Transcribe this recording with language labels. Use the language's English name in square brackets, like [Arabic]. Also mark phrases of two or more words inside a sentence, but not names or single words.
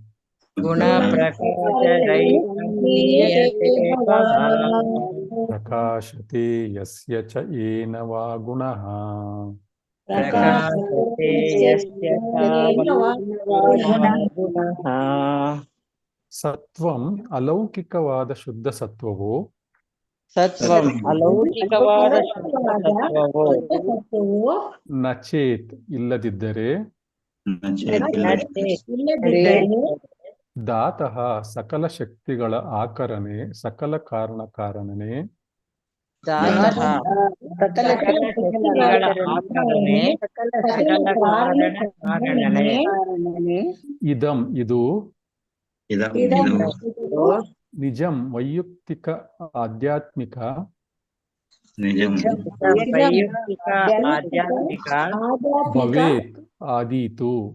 [Sanskrit] ಪ್ರಕಾಶತೆ ಯಸ್ಯ ಚ ಏನ ವಾ ಗುಣಃ. [Kannada] ಸತ್ವಂ ಅಲೌಕಿಕವಾದ ಶುದ್ಧ ಸತ್ವವು. ಸತ್ವಂ ಅಲೌಕಿಕವಾದ ಶುದ್ಧ ಸತ್ವವು. ನಚೇತ್ ಇಲ್ಲದಿದ್ದರೆ. ದಾತಃ ಸಕಲ ಶಕ್ತಿಗಳ ಆಕರನೆ ಸಕಲ ಕಾರಣನೇ. [Sanskrit] ಇದಂ [Kannada] ಇದು ನಿಜಂ ವೈಯಕ್ತಿಕ ಆಧ್ಯಾತ್ಮಿಕ ಭವೇತ್ ಆದೀತು.